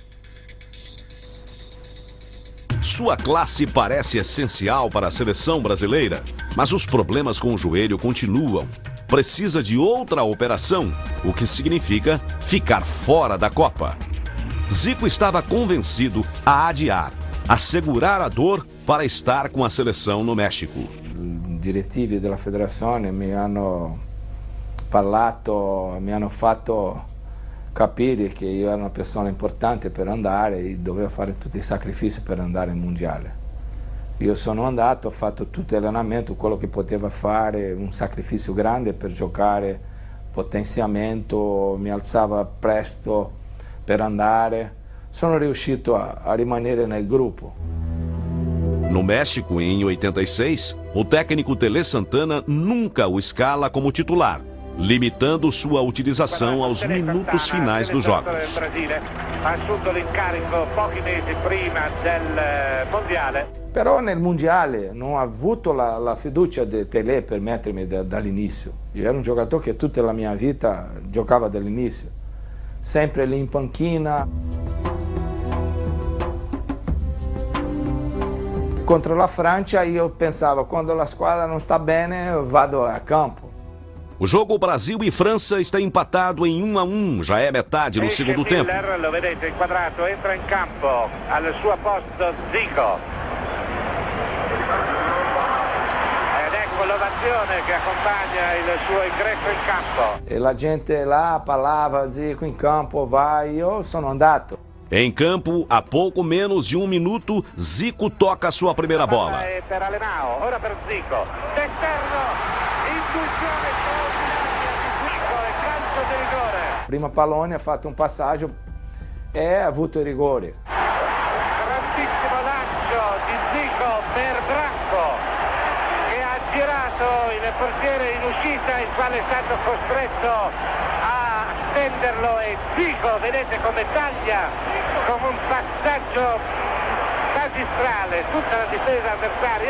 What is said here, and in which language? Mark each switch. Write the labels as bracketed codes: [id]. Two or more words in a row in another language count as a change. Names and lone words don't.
[pt] Sua classe parece essencial para a seleção brasileira, mas os problemas com o joelho continuam. Precisa de outra operação, o que significa ficar fora da Copa. Zico estava convencido a adiar, a segurar a dor para estar com a seleção no México. [it] Direttivi della federazione mi hanno parlato, mi hanno fatto capire che io ero una persona importante per andare e dovevo fare tutti i sacrifici per andare al mondiale. Io sono andato, ho fatto tutto l'allenamento, quello che potevo fare, un sacrificio grande per giocare, potenziamento, mi alzava presto per andare. Sono riuscito a rimanere nel gruppo. [pt] No México, em 86, o técnico Tele Santana nunca o escala como titular, limitando sua utilização aos minutos finais dos jogos. [it] Però nel mondiale non ho avuto la fiducia di Tele per mettermi dall'inizio. Io ero un giocatore che tutta la mia vita giocava dall'inizio, sempre lì in panchina. Contro la Francia io pensavo, quando la squadra non sta bene vado a campo. [pt] O jogo Brasil e França está empatado em 1-1, já é metade do segundo tempo. [it] Miller, lo vedete inquadrato, entra in campo, al suo posto Zico. Ed ecco l'ovazione che accompagna il suo ingresso in campo. E la gente lá parlava, Zico in campo, vai, io sono andato. [pt] Em campo, a pouco menos de 1 minuto, Zico toca a sua primeira bola. [it] Per Alemão, ora per Zico. D'esterno, intuizione straordinaria di Zico e calcio di rigore. Prima pallone ha fatto un passaggio e ha avuto il rigore. Grandissimo lancio di Zico per Branco, che ha girato il portiere in uscita, il quale è stato costretto a stenderlo e Zico, vedete come taglia come un passaggio magistrale tutta la difesa avversaria.